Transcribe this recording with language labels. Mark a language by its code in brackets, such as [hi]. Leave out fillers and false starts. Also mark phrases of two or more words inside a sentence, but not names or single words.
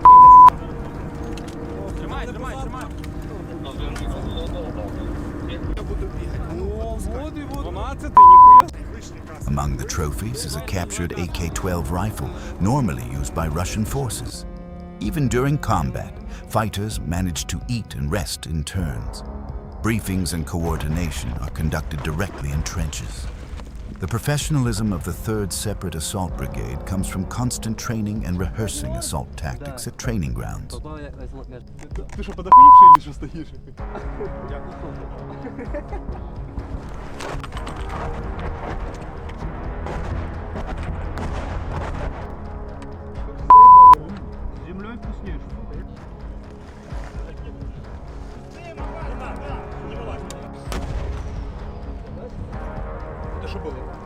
[uk] Тримай, тримай, тримай. я буду бігати. А ну, [ru] Вот и вот. 12, нихуя. [en] Among the trophies is a captured AK-12 rifle, normally used by Russian forces. Even during combat, fighters manage to eat and rest in turns. Briefings and coordination are conducted directly in trenches. The professionalism of the 3rd Separate Assault Brigade comes from constant training and rehearsing assault tactics at training grounds. [ru] Ты что, подохуевший или что стоишь? Землей вкуснее. Это что было?